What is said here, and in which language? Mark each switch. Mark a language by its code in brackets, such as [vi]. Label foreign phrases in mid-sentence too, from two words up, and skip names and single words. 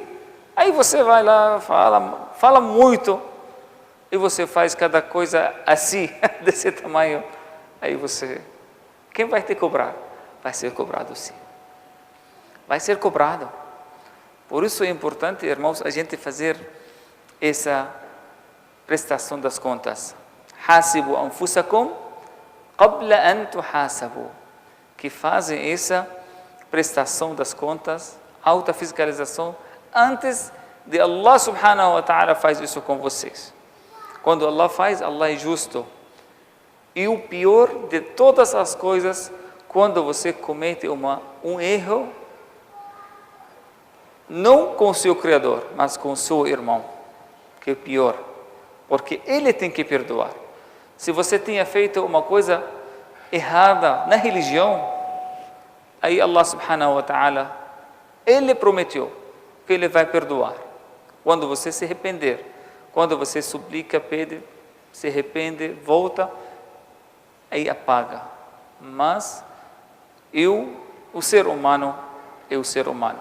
[pt] Aí você vai lá, fala muito, e você faz cada coisa assim, desse tamanho. Aí você, quem vai te cobrar? Vai ser cobrado sim. Vai ser cobrado. Por isso é importante, irmãos, a gente fazer essa prestação das contas. [ar] حاسبوا أنفسكم قبل أن تحاسبوا. [pt] Que fazem essa prestação das contas, autofiscalização, antes de [ar] الله سبحانه وتعالى [pt] faz isso com vocês. Quando Allah faz, Allah é justo. E o pior de todas as coisas, quando você comete um erro, não com o seu Criador, mas com o seu irmão, que é pior, porque ele tem que perdoar. Se você tinha feito uma coisa errada na religião, aí [ar] الله سبحانه وتعالى, [pt] ele prometeu que ele vai perdoar. Quando você se arrepender, quando você suplica, pede, se arrepende, volta, aí apaga. Mas o ser humano é o ser humano.